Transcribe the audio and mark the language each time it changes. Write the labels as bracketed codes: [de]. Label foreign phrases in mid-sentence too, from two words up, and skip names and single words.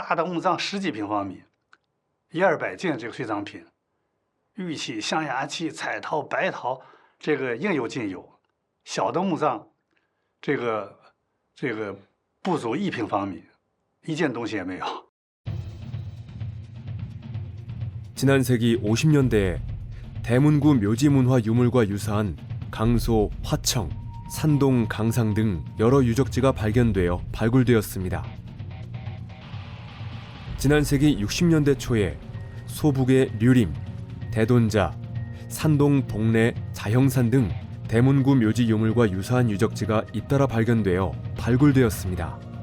[zh] 大的墓葬10几平方米，100-200件这个随葬品，玉器、象牙器、彩陶、白陶，这个应有尽有。小的墓葬，这个不足1平方米，一件东西也没有。 [ko] 지난 세기 50년대에 대문구 묘지문화 유물과 유사한 강소, 화청, 산동, 강상 등 여러 유적지가 발견되어 발굴되었습니다. 지난 세기 60년대 초에 소북의 류림, 대돈자, 산동 동래, 자형산 등 대문구 묘지 유물과 유사한 유적지가 잇따라 발견되어 발굴되었습니다.